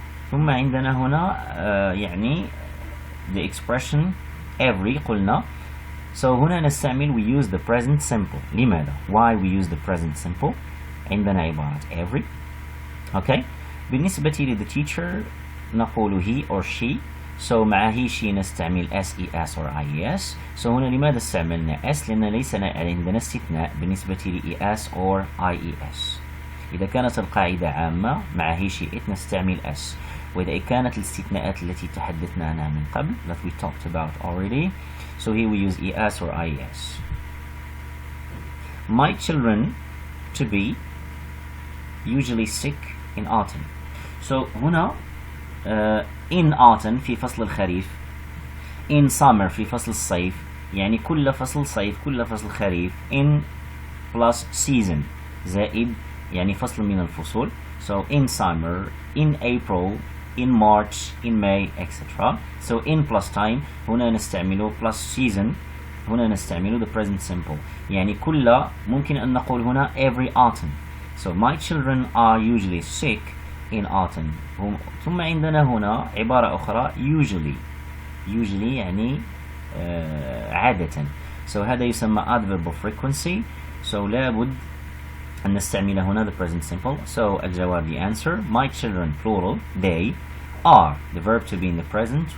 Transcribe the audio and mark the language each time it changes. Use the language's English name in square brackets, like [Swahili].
[Arabic] ثم عندنا هنا يعني the expression every قلنا. هنا نستعمل [English] we use the present simple. لماذا؟ why we use the present simple؟ [Arabic] عندنا عبارة every. [English] okay [Arabic] بالنسبة ل [English] the teacher [Arabic] نقول [English] he or she. [Arabic] مع he she نستعمل s or is. هنا لماذا استعملنا s؟ لأن ليس عندنا استثناء بالنسبة ل es or ies. إذا كانت القاعدة عامة مع he she it نستعمل s. وإذا كانت الاستثناءات التي تحدثنا عنها من قبل [English] that we talked about already here we use es or ies. My children to be usually sick in autumn. [Arabic] هنا in autumn في فصل الخريف in summer في فصل الصيف يعني كل فصل صيف كل فصل خريف in plus season زائد يعني فصل من الفصول. [English] in summer in April in March in May etc. in plus time هنا نستعمله plus season هنا نستعمله the present simple [Arabic] يعني كل ممكن أن نقول هنا [English] every autumn. my children are usually sick in autumn. [Arabic] ثم عندنا هنا عبارة أخرى usually يعني عادة. [English] So [Arabic] هذا يسمى [English] Adverb of Frequency. [Arabic] So لابد أن نستعمل هنا [English] the present simple. So [Arabic] الجواب [English] the answer. My children plural they are the verb to be in the present.